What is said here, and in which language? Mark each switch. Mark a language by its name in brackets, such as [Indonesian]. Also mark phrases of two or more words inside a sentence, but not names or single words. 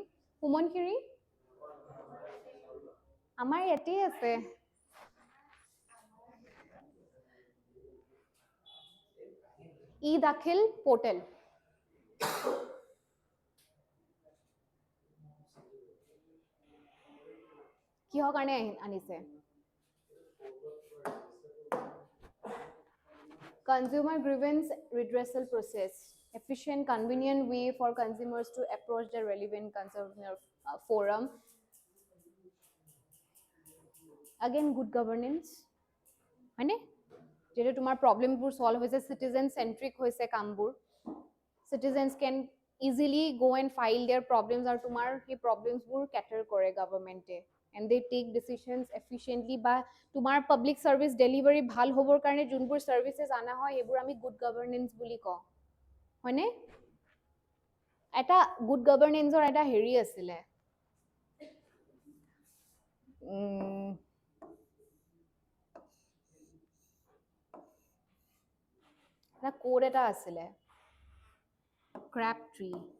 [Assamese] সোৱণশিৰি আমাৰ ইয়াতেই আছে। ই দাখিল পৰ্টেল, কিহৰ কাৰণে আনিছে? [English] Consumer grievance redressal process, efficient, convenient way for consumers to approach the relevant consumer forum. Again, good governance, [Assamese] হয়নে? যেটা তোমাৰ প্ৰবলেমবোৰ সলভ হৈছে, [English] citizen centric [Assamese] হৈছে কামবোৰ, [English] citizens can easily go and file their problems, [Assamese] আৰু তোমাৰ সেই প্ৰবলেমছবোৰ কেটাৰ কৰে গভৰ্ণমেণ্টে, [English] and they take decisions efficiently, [Assamese] বা তোমাৰ [English] public service delivery [Assamese] ভাল হ'বৰ কাৰণে যোনবোৰ সাৰ্ভিসেস আনা হয়, সেইবোৰ আমি [English] good governance [Assamese] বুলি কওঁ, হয়নে? এটা গুড গভৰ্ণেন্সৰ এটা হেৰি আছিলে, এটা কোড এটা আছিলে, ক্ৰ্যাপট্ৰি।